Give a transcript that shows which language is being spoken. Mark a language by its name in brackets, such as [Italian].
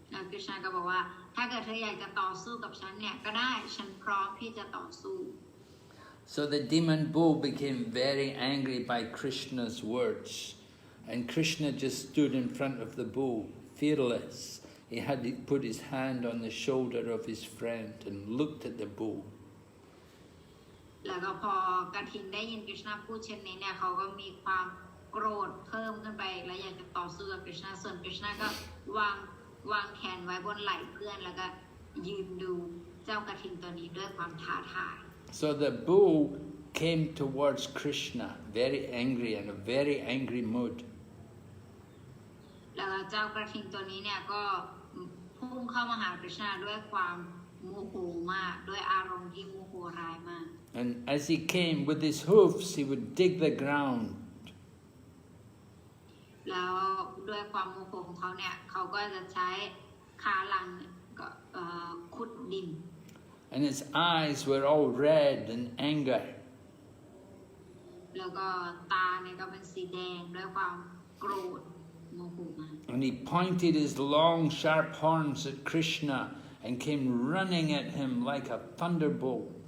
[Thai] คริชนาก็บอกว่าถ้าเกิดเธออยากจะต่อสู้กับฉันเนี่ยก็ได้ฉันพร้อมที่จะต่อสู้ [English] So the demon bull became very angry by Krishna's words, and Krishna just stood in front of the bull, fearless. He had put his hand on the shoulder of his friend and looked at the bull. [Thai] แล้วก็พอกฐินได้ยินคริชนาพูดเช่นนี้เนี่ยเขาก็มีความโกรธเพิ่มขึ้นไปและอยากจะต่อสู้กับคริชนาส่วนคริชนาก็วางแขนไว้บนไหล่เพื่อนแล้วก็ยืนดูเจ้ากฐินตัวนี้ด้วยความท้าทาย [English] So the bull came towards Krishna, very angry, in a very angry mood. [Thai] แล้วเจ้ากฐินตัวนี้เนี่ยก็พุ่งเข้ามาหาคริชนาด้วยความโมโหมากด้วยอารมณ์ที่โมโหร้ายมาก [English] And as he came with his hoofs, he would dig the ground. [Thai] แล้วด้วยความโมโหของเขาเนี่ยเขาก็จะใช้ขาหลังขุดดิน [English] And his eyes were all red in anger. [Thai] แล้วก็ตาเนี่ยก็เป็นสีแดงด้วยความโกรธโมโหมาก [English] And he pointed his long, sharp horns at Krishna and came running at him like a thunderbolt.